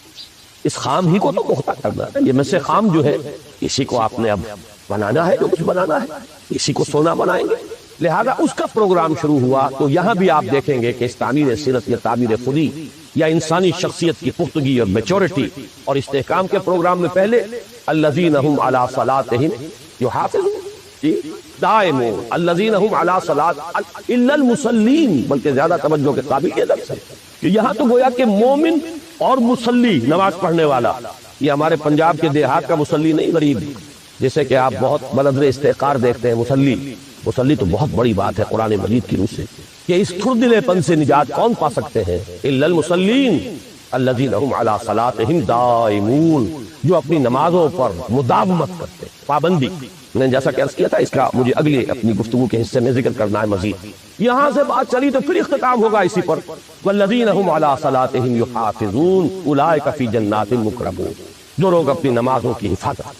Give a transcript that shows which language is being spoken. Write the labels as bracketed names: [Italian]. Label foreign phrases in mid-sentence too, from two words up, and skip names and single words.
[Urdu] اس خام ہی کو تو پختہ کرنا ہے۔ یہ میں سے خام جو ہے اسی کو آپ نے اب بنانا ہے، جو کچھ بنانا ہے اسی کو سونا بنائیں گے۔ لہذا اس کا پروگرام شروع ہوا تو یہاں بھی آپ دیکھیں گے کہ اس تعمیر سیرت یا تعمیر خودی یا انسانی شخصیت کی پختگی اور میچورٹی اور استحکام کے پروگرام میں پہلے [Arabic] الذین هم علی صلاتهم یحافظون، دائمون، الذین هم علی صلات الا المصلین، [Urdu] بلکہ زیادہ توجہ کے قابل یہ لفظ ہے کہ یہاں تو گویا کہ مومن اور مصلی، نماز پڑھنے والا، یہ ہمارے پنجاب کے دیہات کا مصلی نہیں، غریب، جیسے کہ آپ بہت بلندر استحقار دیکھتے ہیں۔ مصلی تو بہت بڑی بات ہے قرآن مجید کی روح سے، کہ اس تھردلے پن سے نجات کون پا سکتے ہیں؟ [Arabic] الا المصلین الذین هم علی صلاتهم دائمون، [Urdu] جو اپنی نمازوں پر مداومت کرتے، پابندی۔ میں نے جیسا کہ عرض کیا تھا، اس کا مجھے اگلے اپنی گفتگو کے حصے میں ذکر کرنا ہے مزید۔ یہاں سے بات چلی تو پھر اختتام ہوگا اسی پر، [Arabic] والذین هم علی صلاتهم یحافظون اولئک فی جنات مکرمون، [Urdu] جو لوگ اپنی نمازوں کی حفاظت۔